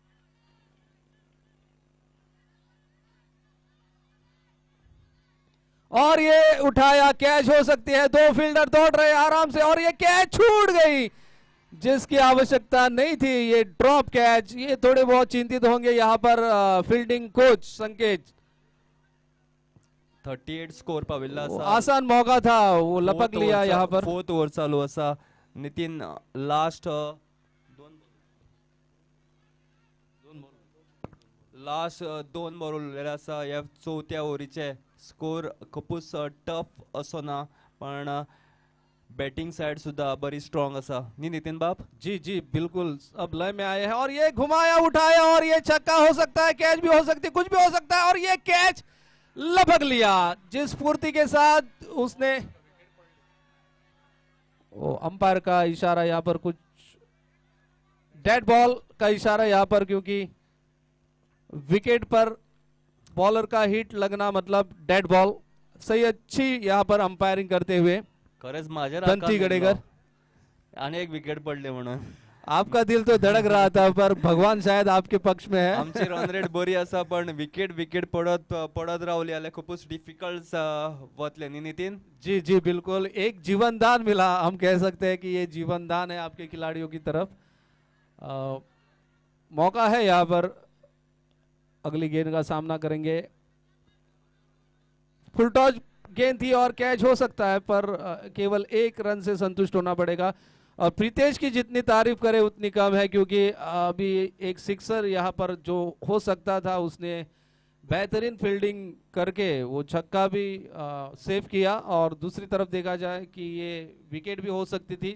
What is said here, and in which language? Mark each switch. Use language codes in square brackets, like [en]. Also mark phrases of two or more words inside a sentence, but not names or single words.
[hi] और ये उठाया, कैच हो सकती है, दो फील्डर दौड़ रहे आराम से, और ये कैच छूट गई जिसकी आवश्यकता नहीं थी, ये [en] drop catch. [hi] ये थोड़े बहुत चिंतित होंगे यहाँ पर [en] fielding coach [hi] संकेत। [kok] 38 स्कोर पाविल्ला आसा. [hi] आसान मौका था, वो लपक लिया यहाँ पर। [kok] 4th ओवर चालू आसा. नितीन, लास्ट दोन बॉल उरलेले आसा ह्या 4थ्या ओव्हरीचे. स्कोर खूपच टफ असो ना, पण [en] batting side [kok] सुद्धा बड़ी स्ट्रॉन्ग असा नी नितिन बाप? [hi] जी जी बिल्कुल, अब लय में आए हैं, और ये घुमाया, उठाया, और ये छक्का हो सकता है, कैच भी हो सकती है, कुछ भी हो सकता है, और ये कैच लपक लिया जिस स्फूर्ति के साथ उसने। अंपायर का इशारा यहाँ पर, कुछ [en] dead ball [hi] का इशारा यहाँ पर, क्योंकि विकेट पर बॉलर का हिट लगना मतलब [en] dead ball. [hi] सही, अच्छी यहाँ पर अंपायरिंग करते हुए [kok] खरंच माझ्या दंती गडेकर। अनेक विकेट पडले म्हणून [hi] आपका दिल तो धड़क रहा था, पर भगवान शायद आपके पक्ष में है। [kok] आमची रन रेट बरी असा, पण विकेट पडत रावली जाल्यार खूपच डिफिकल्ट वतले नी नितीन? [hi] जी जी बिल्कुल, एक जीवन दान मिला, हम कह सकते हैं कि ये जीवन दान है आपके खिलाड़ियों की तरफ। मौका है यहाँ पर, अगली गेंद का सामना करेंगे। फुल टॉस गेंद थी और कैच हो सकता है, पर केवल एक रन से संतुष्ट होना पड़ेगा, और प्रीतेश की जितनी तारीफ करे उतनी कम है, क्योंकि अभी एक सिक्सर यहाँ पर जो हो सकता था, उसने बेहतरीन फील्डिंग करके वो छक्का भी सेव किया, और दूसरी तरफ देखा जाए कि ये विकेट भी हो सकती थी।